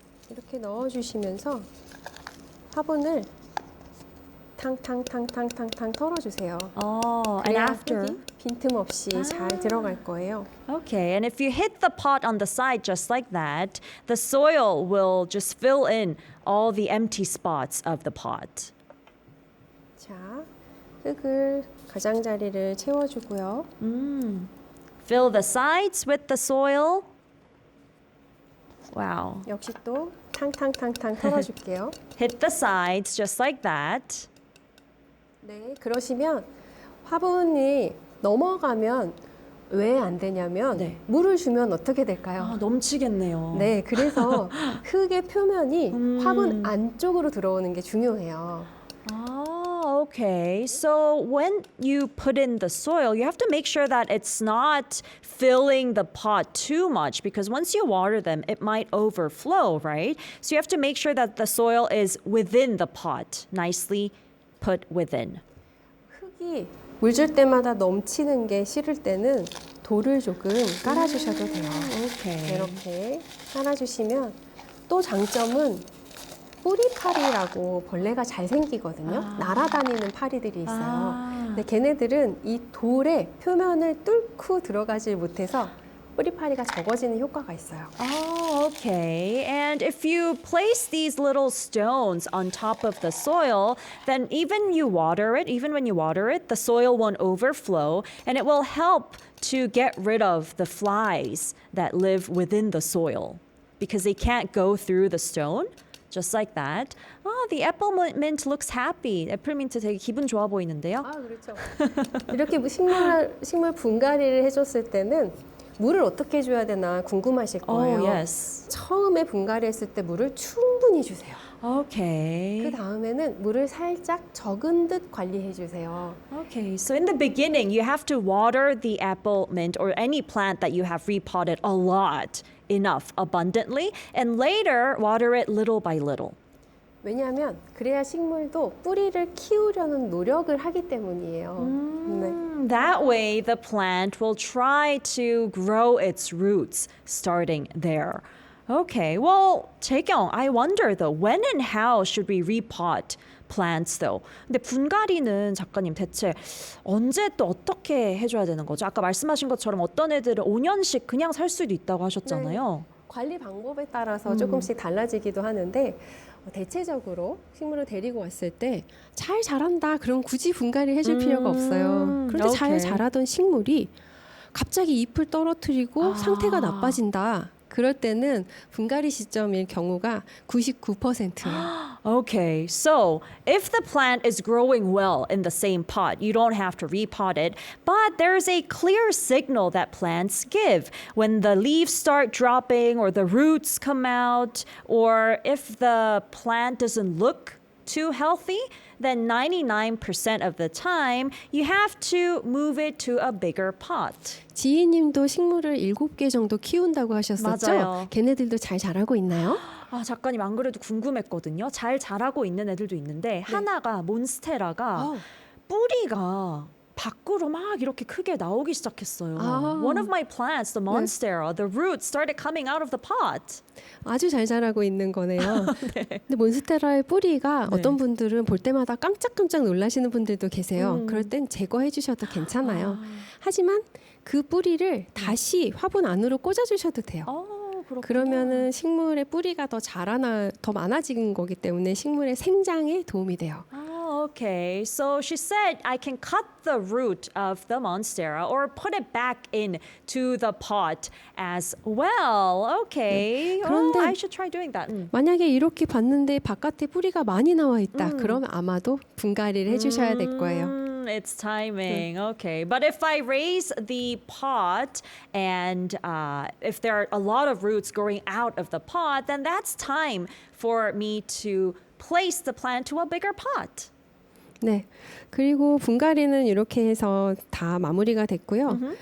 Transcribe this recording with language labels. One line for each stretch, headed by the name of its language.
Korean: 이렇게 넣어주시면서 화분을 탕탕탕탕탕탕 털어주세요.
English: Oh, and
Korean: 그래야
English: after.
Korean: 흙이 빈틈없이 잘 들어갈 거예요.
English: Okay, and if you hit the pot on the side just like that, the soil will just fill in all the empty spots of the pot.
Korean: 자, 흙을 가장자리를 채워주고요.
English: Fill the sides with the soil. Wow.
Korean: 역시 또 탕탕탕탕 털어줄게요.
English: Hit the sides just like that.
Korean: 네, 그러시면 화분이 넘어가면 왜 안 되냐면 네. 물을 주면 어떻게 될까요? 넘치겠네요. 네, 그래서 흙의 표면이 화분 안쪽으로 들어오는 게 중요해요.
English: Oh, okay. So when you put in the soil, you have to make sure that it's not filling the pot too much because once you water them, it might overflow, right? So you have to make sure that the soil is within the pot, nicely put within.
Korean: 흙이 물 줄 때마다 넘치는 게 싫을 때는 돌을 조금 깔아주셔도 돼요.
English: Okay.
Korean: 이렇게 깔아주시면 또 장점은 뿌리파리라고 벌레가 잘 생기거든요. 날아다니는 파리들이 있어요. 근데 걔네들은 이 돌의 표면을 뚫고 들어가지 못해서 뿌리파리가 적어지는 효과가 있어요.
English: Oh, okay. And if you place these little stones on top of the soil, then even when you water it, the soil won't overflow and it will help to get rid of the flies that live within the soil because they can't go through the stone. Just like that. Oh, the apple mint looks happy.
Korean: 애플민트 되게 기분 좋아 보이는데요. 아, 그렇죠. 이렇게 식물 분갈이를 해줬을 때는 물을 어떻게 줘야 되나 궁금하실 거예요.
English: Oh, yes.
Korean: 처음에 분갈이했을 때 물을 충분히 주세요.
English: Okay.
Korean: 그 다음에는 물을 살짝 적은 듯 관리해 주세요.
English: Okay, so in the beginning, you have to water the apple mint or any plant that you have repotted a lot, enough, abundantly, and later water it little by little.
Korean: 왜냐하면 그래야 식물도 뿌리를 키우려는 노력을 하기 때문이에요. 네.
English: That way, the plant will try to grow its roots starting there. Okay, well, Taekyung, I wonder though, when and how should we repot plants though?
Korean: 근데 분갈이는 작가님 대체 언제 또 어떻게 해줘야 되는 거죠? 아까 말씀하신 것처럼 어떤 애들은 5년씩 그냥 살 수도 있다고 하셨잖아요. 관리 방법에 따라서 조금씩 달라지기도 하는데 대체적으로 식물을 데리고 왔을 때 잘 자란다 그럼 굳이 분갈이 해줄 필요가 없어요. 그런데 잘 오케이. 자라던 식물이 갑자기 잎을 떨어뜨리고 상태가 나빠진다. 그럴 때는 분갈이 시점일 경우가 99%예요.
English: Okay, so if the plant is growing well in the same pot, you don't have to repot it, but there's a clear signal that plants give when the leaves start dropping or the roots come out, or if the plant doesn't look too healthy, then 99% of the time you have to move it to a bigger pot.
Korean: 지희님도 식물을 7개 정도 키운다고 하셨었죠? 맞아요. 걔네들도 잘 자라고 있나요? 아, 작가님 안 그래도 궁금했거든요. 잘 자라고 있는 애들도 있는데 하나가 몬스테라가 뿌리가 밖으로 막 이렇게 크게 나오기 시작했어요.
English: One of my plants, the monstera, the roots started coming out of the pot.
Korean: 아주 잘 자라고 있는 거네요. 근데 몬스테라의 뿌리가 어떤 분들은 볼 때마다 깜짝깜짝 놀라시는 분들도 계세요. 그럴 땐 제거해 주셔도 괜찮아요. 하지만 그 뿌리를 다시 화분 안으로 꽂아 주셔도 돼요. 그렇구나. 그러면은 식물의 뿌리가 더 많아지는 거기 때문에 식물의 생장에 도움이 돼요.
English: Okay. So she said I can cut the root of the monstera or put it back into the pot as well. Okay.
Korean: 그런데
English: I should try doing that.
Korean: 만약에 이렇게 봤는데 바깥에 뿌리가 많이 나와 있다. 그러면 아마도 분갈이를 해주셔야 될 거예요.
English: It's timing. Okay. But if I raise the pot and if there are a lot of roots growing out of the pot, then that's time for me to place the plant to a bigger pot.
Korean: 네. 그리고 분갈이는 이렇게 해서 다 마무리가 됐고요.